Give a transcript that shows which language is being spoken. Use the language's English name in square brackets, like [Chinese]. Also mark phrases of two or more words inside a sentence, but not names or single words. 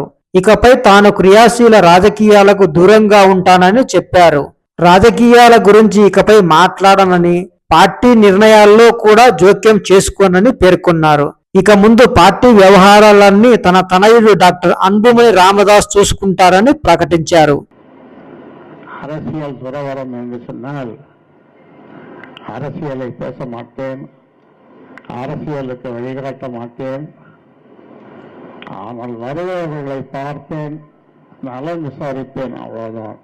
[Telugu] ఇకపై తాను క్రియాశీల రాజకీయాలకు దూరంగా ఉంటానని చెప్పారు. రాజకీయాల గురించి ఇకపై మాట్లాడనని, పార్టీ నిర్ణయాల్లో కూడా జోక్యం చేసుకోనని పేర్కొన్నారు. ఇక ముందు పార్టీ వ్యవహారాలన్నీ తన తనయుడు డాక్టర్ అన్బుమణి రామదాస్ చూసుకుంటారని ప్రకటించారు. [Tamil] அரசியல் துறவரம் என்று சொன்னால் அரசியலை பேச மாட்டேன், அரசியலுக்கு வழிகாட்ட மாட்டேன். ஆனால் வருபவர்களை பார்ப்பேன், நலம் விசாரிப்பேன், அவ்வளவுதான்.